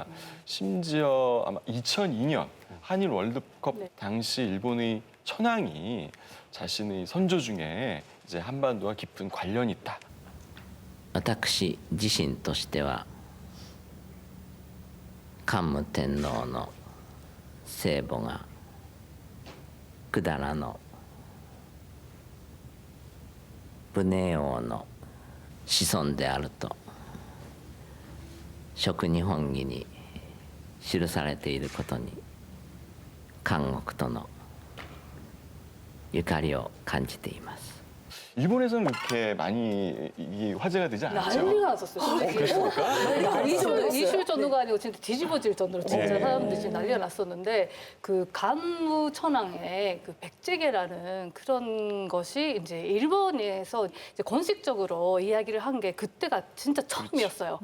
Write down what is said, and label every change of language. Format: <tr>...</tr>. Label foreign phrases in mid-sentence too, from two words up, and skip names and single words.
<ko>심지어 아마 2002년 한일 월드컵 당시 일본의 천황이 자신의 선조 중에 이제 한반도와 깊은 관련이 있다.</ko> <ja>私自身としては桓武天皇の聖母が百済の武寧王の子孫であると食日本紀に記されていることに監獄とのゆかりを感じています。</ja> <ko>일본에서는 그렇게 많이 이게 화제가 되지 않았죠. 난리가 났었어요. 솔직히. 그렇습니까? 이슈 정도가 아니고 진짜 뒤집어질 정도로 진짜 네. 사람들이 진짜 난리가 났었는데 그 간무천황의 그 백제계라는 그런 것이 이제 일본에서 이제 공식적으로 이야기를 한 게 그때가 진짜 처음이었어요.</ko>